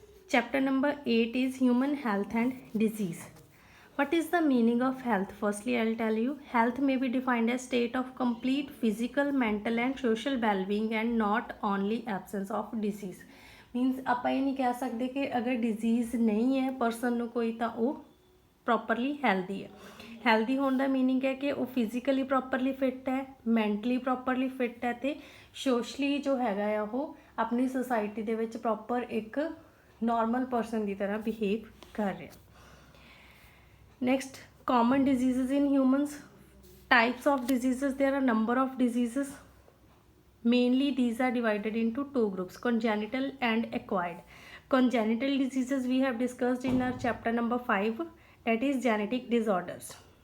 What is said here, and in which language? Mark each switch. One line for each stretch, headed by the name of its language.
English: Chapter number 8 is human health and disease. What is the meaning of health? Firstly, I'll tell you. Health may be defined as state of complete physical, mental and social well-being and not only absence of disease.
Punjabi: Means ਆਪਾਂ ਇਹ ਨਹੀਂ ਕਹਿ ਸਕਦੇ ਕਿ ਅਗਰ disease ਨਹੀਂ ਹੈ person ਨੂੰ ਕੋਈ ਤਾਂ ਉਹ ਪ੍ਰੋਪਰਲੀ ਹੈਲਦੀ ਹੈ। ਹੈਲਦੀ ਹੋਣ ਦਾ ਮੀਨਿੰਗ ਹੈ ਕਿ ਉਹ ਫਿਜ਼ੀਕਲੀ ਪ੍ਰੋਪਰਲੀ ਫਿੱਟ ਹੈ, ਮੈਂਟਲੀ ਪ੍ਰੋਪਰਲੀ ਫਿੱਟ ਹੈ ਤੇ ਸੋਸ਼ਲੀ ਜੋ ਹੈਗਾ ਆ ਉਹ ਆਪਣੀ ਸੋਸਾਇਟੀ ਦੇ ਵਿੱਚ ਪ੍ਰੋਪਰ ਇੱਕ ਨੋਰਮਲ ਪਰਸਨ ਦੀ ਤਰ੍ਹਾਂ ਬਿਹੇਵ ਕਰ ਰਿਹਾ।
English: Next, common diseases in humans. Types of diseases. There are a number of diseases. Mainly these are divided into two groups, congenital and acquired. Congenital diseases we have discussed in our chapter number 5, that is genetic disorders.